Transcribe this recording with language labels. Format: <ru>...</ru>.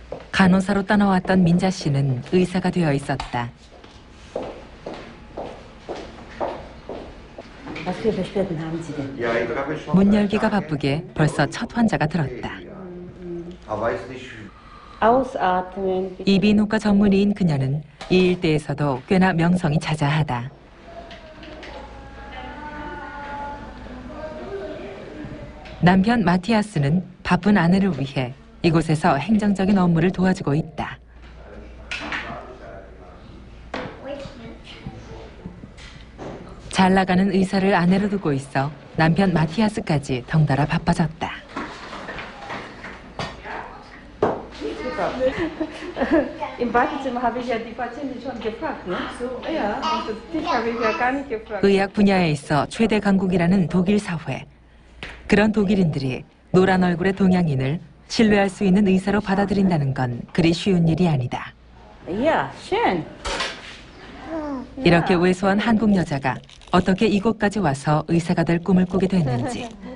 <ko>간호사로 떠나왔던 민자 씨는 의사가 되어 있었다.</ko> <de>Was für Beschwerden haben Sie denn?</de> <ko>문 열기가 바쁘게 벌써 첫 환자가 들었다.</ko> <de>Ausatmen.</de> <ko>이비인후과 전문의인 그녀는 이 일대에서도 꽤나 명성이 자자하다. 남편 마티아스는 바쁜 아내를 위해 이곳에서 행정적인 업무를 도와주고 있다. 잘 나가는 의사를 아내로 두고 있어 남편 마티아스까지 덩달아 바빠졌다.</ko> <de>Im Wartezimmer habe ich ja die Patientin schon gefragt, ne? Ja, dich habe ich ja gar nicht gefragt.</de> <ko>의학 분야에 있어 최대 강국이라는 독일 사회. 그런 독일인들이 노란 얼굴의 동양인을 신뢰할 수 있는 의사로 받아들인다는 건 그리 쉬운 일이 아니다.</ko> <de>Ja, schön.</de> <ko>이렇게 왜소한 한국 여자가 어떻게 이곳까지 와서 의사가 될 꿈을 꾸게 됐는지.</ko>